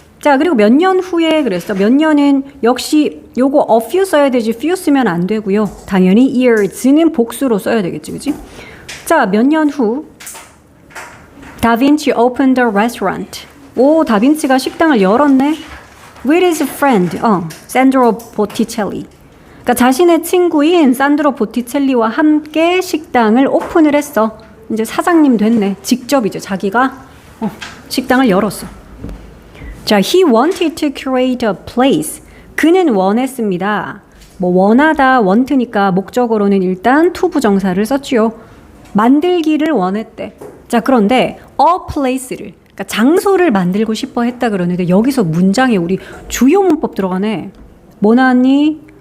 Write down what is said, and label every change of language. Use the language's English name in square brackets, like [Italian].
[Korean] 자, 그리고 몇 년 후에 그랬어. 몇 년은 역시 요거 a few 써야 되지 few 쓰면 안 되고요. 당연히 years는 복수로 써야 되겠지. 그치? 자, 몇 년 후 다빈치 [English] opened a restaurant. [Korean] 오, 다빈치가 식당을 열었네. [English] With his friend, 산드로 보티첼리. [Korean] 그러니까 자신의 친구인 산드로 보티첼리와 함께 식당을 오픈을 했어. 이제 사장님 됐네. 직접 이제 자기가 식당을 열었어. [English] 자, he wanted to create a place. [Korean] 그는 원했습니다. 뭐 원하다, want니까 목적어로는 일단 to 부정사를 썼지요. 만들기를 원했대. 자, 그런데 a place를, 그러니까 장소를 만들고 싶어 했다 그러는데 여기서 문장에 우리 주요 문법 들어가네. 뭐 나왔니?